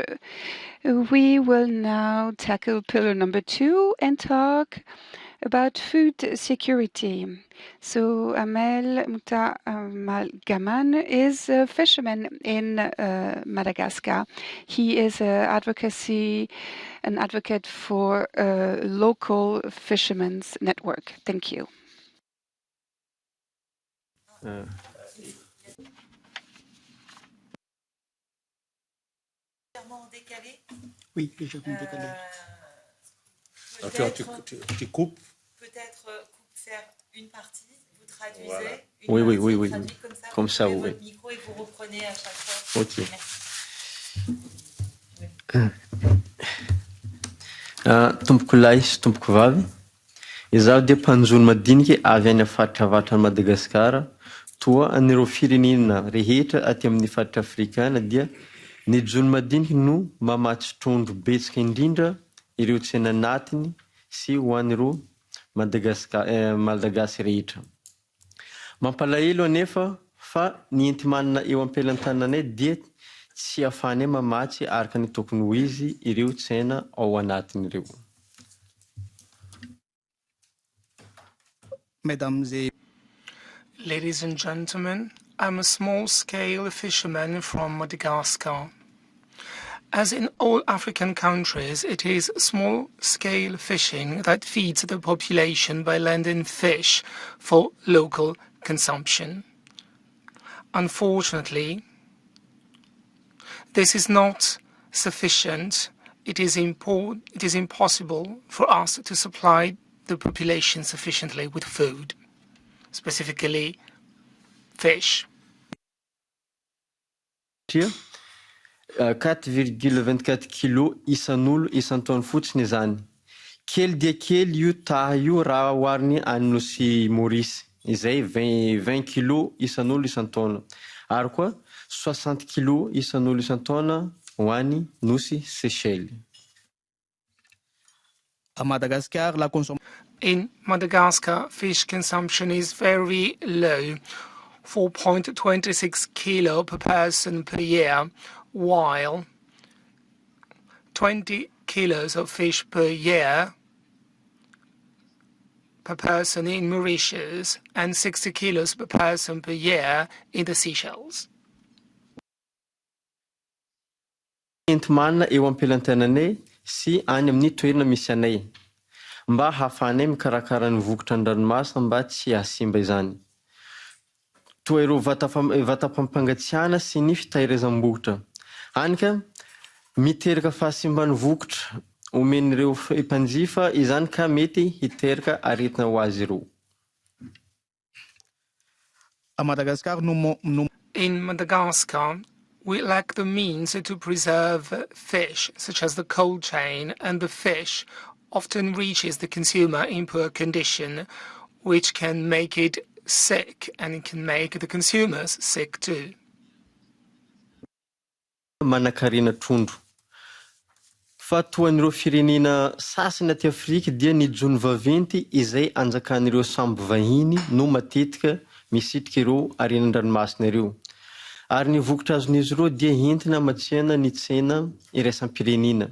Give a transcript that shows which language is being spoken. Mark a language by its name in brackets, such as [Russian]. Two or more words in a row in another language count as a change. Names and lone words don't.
[English] We will now tackle pillar number 2 and talk about food security. So Amel Mouta-Gaman is a fisherman in Madagascar. He is an advocate for a local fishermen's network. Thank you. [French] Oui, légèrement décalé. Tu coupes. Peut-être faire une partie, vous traduisez. Voilà. Une Oui. Comme ça, vous vous oui. votre micro et vous reprenez à chaque fois. Ok. [Malagasy] Tompoko lahy sy tompoko vavy. Izaho dia mpanjono madinika avy any faritravatra Madagasikara. Toa anireo firenena rehetra aty amin'ny faritra Afrikana dia ny jono madinika no mamatsy trondro betsaka indrindra ireo tsena anatiny sy ho an'ireo Malagasy rehetra. Mampalahelo anefa fa ny enti-manana eo ampelantananay dia tsy ahafahany mamatsy araka ny tokony ho izy ireo tsena ao anatin'ireo. [French] mesdames et [English] Ladies and gentlemen, I'm a small-scale fisherman from Madagascar. As in all African countries, it is small-scale fishing that feeds the population by landing fish for local consumption. Unfortunately, this is not sufficient. It is impossible for us to supply the population sufficiently with food, specifically fish. [Malagasy] 4,24 kilo isan'olo isan-taona fotsiny izany. Kely dia kely io taha io raha ohariny any Nosy Maurice, izay 20 kilo isan'olo isan-taona. Ary koa 60 kilo isan'olo isan-taona ho any Nosy Seychelles. [French] à Madagascar, la consommation [English] In Madagascar, fish consumption is very low, 4.26 kilo per person per year, while 20 kilos of fish per year per person in Mauritius and 60 kilos per person per year in the Seychelles. [Malagasy] Entimana eo ampelantananay sy any amin'ny toerana misy anay mba hahafahanay mikarakara ny vokatra an-dranomasina mba tsy hasimba izany. Toa ireo vatapampangatsiahana sy ny fitahirizam-bokotra. Anika miteraka fahasimban'ny vokatra omen'ireo mpanjifa izany ka mety hiteraka aretina ho azy ireo. [French] à Madagascar, [English] In Madagascar, we lack the means to preserve fish, such as the cold chain, and the fish often reaches the consumer in poor condition, which can make it sick, and it can make the consumers sick too. [Malagasy] Manan-karena trondro. Fa toan'ireo firenena sasany aty Afrika dia ny jony vaventy izay anjakan'ireo sambo vahiny no matetika misitrika ireo arenan-dranomasina ireo. Ary ny vokatra azon'izy ireo dia entina matsihana ny tsena iraisam-pirenena.